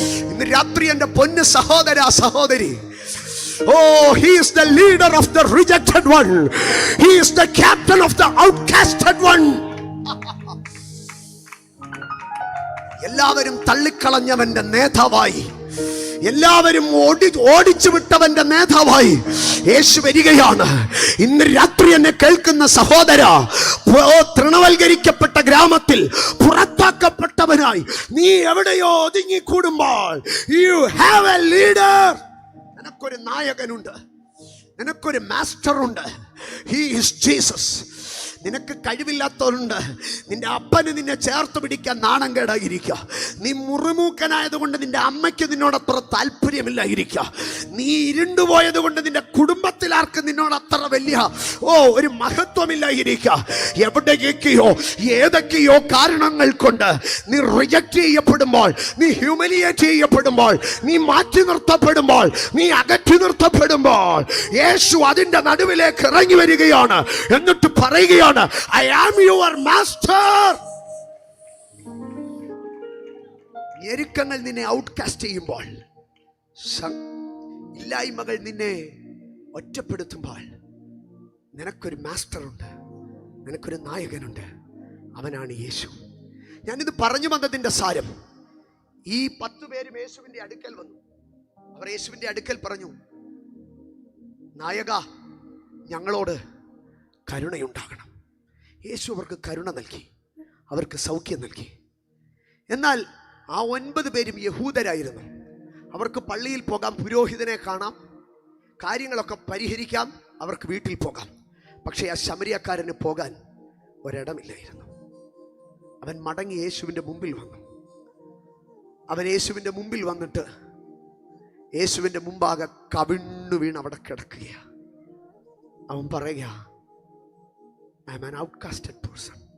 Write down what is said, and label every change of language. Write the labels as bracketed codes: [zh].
[ml] ഇന്ന് രാത്രി എൻ്റെ പൊന്ന് സഹോദര സഹോദരി, [en] oh, he is the leader of the rejected one. He is the captain of the outcasted one. [ml] എല്ലാവരും തള്ളിക്കളഞ്ഞവന്റെ നേതാവായി, എല്ലാവരും ഓടിച്ചു വിട്ടവന്റെ നേതാവായി യേശു വരികയാണ്. ഇന്ന് രാത്രി എന്നെ കേൾക്കുന്ന സഹോദര, തൃണവൽക്കരിക്കപ്പെട്ട ഗ്രാമത്തിൽ പുറത്താക്കപ്പെട്ടവനായി നീ എവിടെയോ ഒതുങ്ങിക്കൂടുമ്പോൾ, [en] you have a leader. [ml] നിനക്കൊരു നായകനുണ്ട്, നിനക്കൊരു മാസ്റ്റർ ഉണ്ട്. [en] He is Jesus. [ml] നിനക്ക് കഴിവില്ലാത്തവരുണ്ട്. നിന്റെ അപ്പന് നിന്നെ ചേർത്ത് പിടിക്കാൻ നാണം കേടായിരിക്കുക. നീ മുറിമൂക്കനായതുകൊണ്ട് നിന്റെ അമ്മയ്ക്ക് നിന്നോട് അത്ര താല്പര്യമില്ലായിരിക്കുക. നീ ഇരുണ്ടുപോയത് കൊണ്ട് നിന്റെ കുടുംബത്തിൽ ആർക്കും നിന്നോട് അത്ര വലിയ ഒരു മഹത്വമില്ലായിരിക്കുക. എവിടെയൊക്കെയോ ഏതൊക്കെയോ കാരണങ്ങൾ കൊണ്ട് നീ റിജക്റ്റ് ചെയ്യപ്പെടുമ്പോൾ, നീ ഹ്യൂമിലിയേറ്റ് ചെയ്യപ്പെടുമ്പോൾ, നീ മാറ്റി നിർത്തപ്പെടുമ്പോൾ, നീ അകറ്റി നിർത്തപ്പെടുമ്പോൾ, യേശു അതിന്റെ നടുവിലേക്ക് ഇറങ്ങി വരികയാണ്. എന്നിട്ട് പറയുകയാണ്, [en] I am your master. [ml] ഞെരുക്കങ്ങൾ നിന്നെ ഔട്ട്കാസ്റ്റ് ചെയ്യുമ്പോൾ, ഇല്ലായ്മകൾ നിന്നെ ഒറ്റപ്പെടുത്തുമ്പോൾ, നിനക്കൊരു മാസ്റ്റർ ഉണ്ട്, നിനക്കൊരു നായകനുണ്ട്. അവനാണ് യേശു. ഞാനിത് പറഞ്ഞു വന്നതിൻ്റെ സാരം, ഈ 10 പേരും യേശുവിൻ്റെ അടുക്കൽ വന്നു. അവർ യേശുവിൻ്റെ അടുക്കൽ പറഞ്ഞു, നായക, ഞങ്ങളോട് കരുണയുണ്ടാകണം. യേശു അവർക്ക് കരുണ നൽകി, അവർക്ക് സൗഖ്യം നൽകി. എന്നാൽ ആ 9 പേരും യഹൂദരായിരുന്നു. അവർക്ക് പള്ളിയിൽ പോകാം, പുരോഹിതനെ കാണാം, കാര്യങ്ങളൊക്കെ പരിഹരിക്കാം, അവർക്ക് വീട്ടിൽ പോകാം. പക്ഷേ ആ ശമരിയക്കാരന് പോകാൻ ഒരിടമില്ലായിരുന്നു. അവൻ മടങ്ങി യേശുവിൻ്റെ മുമ്പിൽ വന്നു. അവൻ യേശുവിൻ്റെ മുമ്പിൽ വന്നിട്ട് യേശുവിൻ്റെ മുമ്പാകെ കവിണ്ണു വീണ് അവിടെ കിടക്കുകയാണ്. അവൻ പറയുക, [en] I am an outcasted person.